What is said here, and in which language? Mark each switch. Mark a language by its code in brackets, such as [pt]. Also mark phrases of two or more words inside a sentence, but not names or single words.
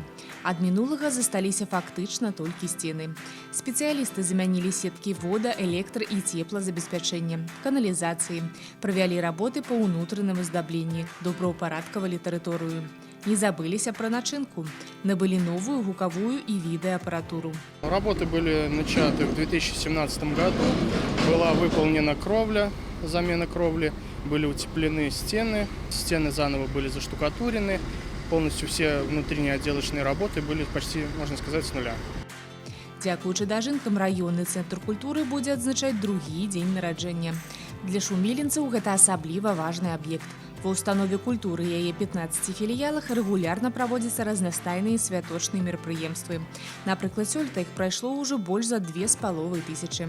[be] Ад мінулага засталіся фактычна толькі сцены. Спецыялісты замянілі сеткі вода, электра- і цеплазабеспячэння, каналізацыі, правялі работы па ўнутраным аздабленні, добраўпарадкавалі тэрыторыю. Не забыліся пра начынку. Набылі новую гукавую [ru] и видеоаппаратуру. Работы были начаты в 2017 году. Была выполнена кровля, замена кровли. Были утеплены стены. Стены заново были заштукатурены. Полностью все внутренние отделочные работы были почти, можно сказать, с нуля. [be] Дзякуючы дажынкам раённы цэнтр культуры будзе адзначаць другі дзень нараджэння. Для шумілінцаў гэта асабліва важны аб'ект. Ва ўстанове культуры яе 15 філіялах рэгулярна праводзяцца разнастайныя святочныя мерапрыемствы. Напрыклад, сёлета іх прайшло ўжо больш за 2500.